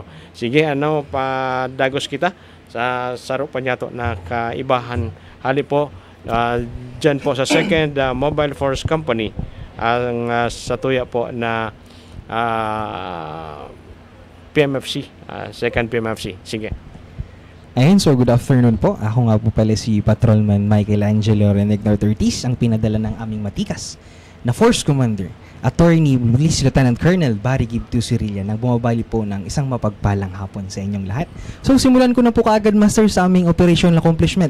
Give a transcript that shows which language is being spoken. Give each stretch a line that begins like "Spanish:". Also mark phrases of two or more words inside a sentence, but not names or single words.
Bikol: Sige, padagos kita sa saro pa niyato na kaibahan. Hali po dyan po sa second Mobile Force Company ang sa tuya po na PMFC, second PMFC.
Filipino: Sige. Ayun,
English: so good afternoon po.
Filipino: Ako nga po pala si Patrolman Michael Angelo Renegnar Ortiz, ang pinadala ng aming matikas na Force Commander, Attorney Police Lieutenant Colonel Barry Gibto Sirilla, nang bumabali po ng isang mapagpalang hapon sa inyong lahat. So simulan ko na po kaagad, Master, sa aming operational accomplishment.